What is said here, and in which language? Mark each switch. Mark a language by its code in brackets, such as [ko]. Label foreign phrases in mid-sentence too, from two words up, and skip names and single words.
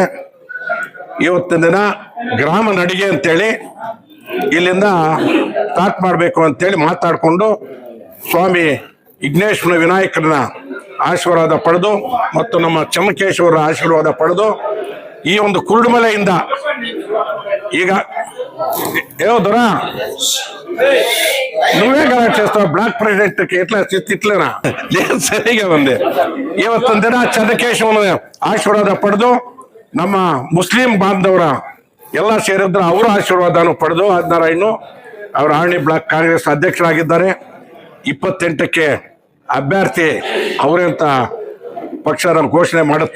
[kn] ಇವತ್ತಿನ ದಿನ ಗ್ರಾಮ ನಡಿಗೆ ಅಂತೇಳಿ ಇಲ್ಲಿಂದ ಸ್ಟಾರ್ಟ್ ಮಾಡಬೇಕು ಅಂತೇಳಿ ಮಾತಾಡಿಕೊಂಡು ಸ್ವಾಮಿ ವಿಘ್ನೇಶ್ವರ ವಿನಾಯಕನ ಆಶೀರ್ವಾದ ಪಡೆದು ಮತ್ತು ನಮ್ಮ ಚಮಕೇಶ್ವರ ಆಶೀರ್ವಾದ ಪಡೆದು ಈ ಒಂದು ಕುರುಡುಮಲೆಯಿಂದ ಈಗ ದೊರ [te] నువ్వే కనెక్ట్ చేస్తావు బ్లాక్ ప్రెసిడెంట్ కి ఎట్లా ఇట్లేనా లేదు సరిగా ఉంది. [kn] ಇವತ್ತೊಂದು ದಿನ ಚಂದ್ರಕೇಶವನ ಆಶೀರ್ವಾದ ಪಡೆದು ನಮ್ಮ ಮುಸ್ಲಿಂ ಬಾಂಧವರ ಎಲ್ಲ ಸೇರಿದ್ರ ಅವರ ಆಶೀರ್ವಾದನು ಪಡೆದು 16 ಅವರು ಆರ್ಣಿ ಬ್ಲಾಕ್ ಕಾಂಗ್ರೆಸ್ ಅಧ್ಯಕ್ಷರಾಗಿದ್ದಾರೆ. 28ಕ್ಕೆ ಅಭ್ಯರ್ಥಿ ಅವರೇ ಅಂತ ಪಕ್ಷ ನಮ್ಮ ಘೋಷಣೆ ಮಾಡುತ್ತೆ.